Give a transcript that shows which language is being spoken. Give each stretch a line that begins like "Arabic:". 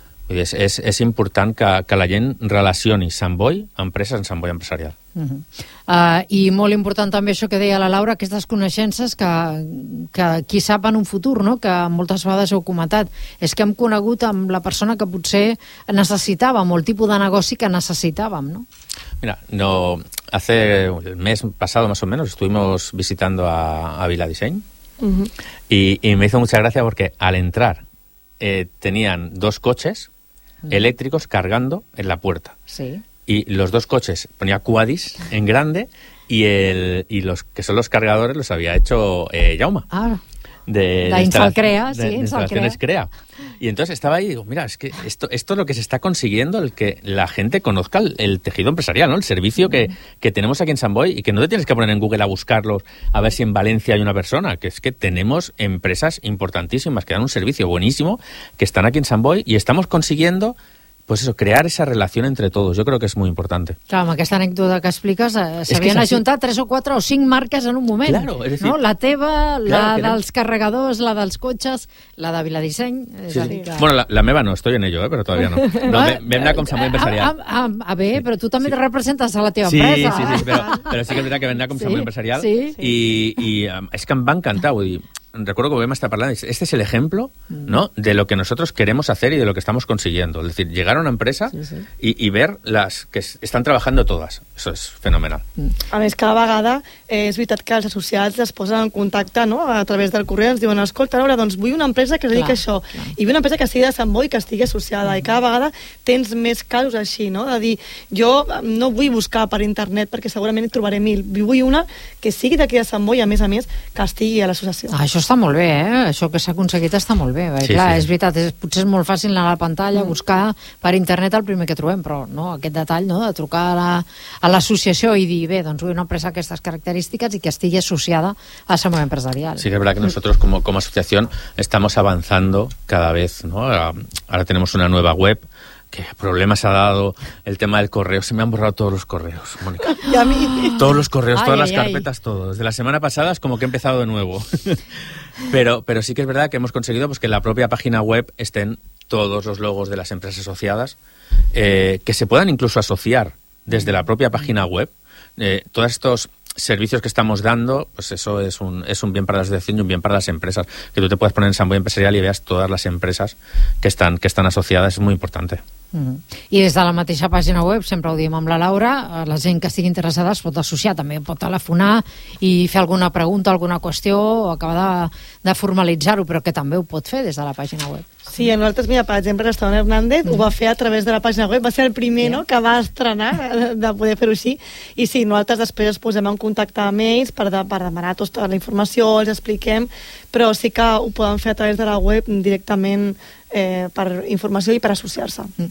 Catalan: Vull dir, és important que la gent relacioni Sant Boi, empreses, en Sant Boi Empresarial. I molt important també això que deia la Laura, aquestes coneixences que qui sap en un futur, no? Que moltes vegades heu comentat, és que hem conegut amb la persona que potser necessitàvem, o el tipus de negoci que necessitàvem, no?
Spanish: Mira, no, hace el mes pasado más o menos estuvimos visitando a Vila Disseny y me hizo mucha gracia porque al entrar tenían dos coches eléctricos cargando en la puerta. Sí. Y los dos coches, ponía Quadis en grande, y los que son los cargadores los había hecho Jaume. Ah, de Insalcrea, sí, Instalaciones Crea. Y entonces estaba ahí y digo, mira, es que esto es lo que se está consiguiendo, el que la gente conozca el tejido empresarial, ¿no? El servicio que tenemos aquí en Sant Boi, y que no te tienes que poner en Google a buscarlos a ver si en Valencia hay una persona, que es que tenemos empresas importantísimas que dan un servicio buenísimo, que están aquí en Sant Boi, y estamos consiguiendo... Pues eso, crear esa relación entre todos, yo creo que es muy importante.
Catalan: Claro, amb aquesta anècdota que expliques, s'havien ajuntat tres o quatre o cinc marques en un moment.
Spanish: Claro, es decir... No?
Catalan: La teva, claro, la dels carregadors, la dels cotxes, la de Viladisseny... Sí, sí. Que... Bueno, la meva no,
Spanish: estoy en ello,
Catalan: però
Spanish: todavía no.
Catalan: No, vam anar com Sant Boi Empresarial. A bé, sí, però tu també sí te representes a la teva sí, empresa. Sí, sí, sí, però sí que és veritat que vam anar com Sant Boi Empresarial. Sí, sí. I és que em va encantar, vull dir...
Spanish: Recuerdo que Obama está hablando, este es el ejemplo, ¿no?, de lo que nosotros queremos hacer y de lo que estamos consiguiendo. Es decir, llegar a una empresa, sí, sí, y ver las que están trabajando todas. Eso es fenomenal.
Catalan: A més, cada vegada és veritat que els associats es posen en contacte, no?, a través del correu, ens diuen, escolta, Laura, doncs vull una empresa que es dediqui a això. Clar. I vull una empresa que estigui de Sant Boi, que estigui associada. I cada vegada tens més casos així, no?, de dir, jo no vull buscar per internet perquè segurament trobaré mil. Vull una que sigui d'aquí de Sant Boi, a més, que estigui a l'associació. Això està molt bé, eh? Això que s'ha aconseguit està molt bé. Sí, clar, sí, és veritat, potser és molt fàcil anar a la pantalla, buscar per internet el primer que trobem, però no, aquest detall, no?, de trucar a l'associació i dir, bé, doncs vull una empresa d'aquestes característiques i que estigui associada a Sant Boi Empresarial. Sí, que és veritat que nosaltres, com a associació,
Spanish: estamos avanzando cada vez, ¿no? Ara tenemos una nueva web. ¿Qué problemas ha dado el tema del correo? Se me han borrado todos los correos, Mónica. ¿Y a mí? Todos los correos, todas las carpetas, todo. Desde la semana pasada es como que he empezado de nuevo. Pero sí que es verdad que hemos conseguido, pues, que en la propia página web estén todos los logos de las empresas asociadas, que se puedan incluso asociar desde la propia página web. Todos estos servicios que estamos dando, pues eso es un bien para la asociación y un bien para las empresas. Que tú te puedas poner en Sant Boi Empresarial y veas todas las empresas que están asociadas, es muy importante.
Catalan: I des de la mateixa pàgina web, sempre ho diem amb la Laura, la gent que estigui interessada es pot associar, també pot telefonar i fer alguna pregunta, alguna qüestió, o acabar de formalitzar-ho, però que també ho pot fer des de la pàgina web. Sí, a nosaltres, mira, per exemple, l'Estona Hernández ho va fer a través de la pàgina web, va ser el primer, no?, que va estrenar de poder fer-ho així, i sí, nosaltres després ens posem en contacte amb ells per demanar tota la informació, els expliquem, però sí que ho podem fer a través de la web directament, per informació i per associar-se.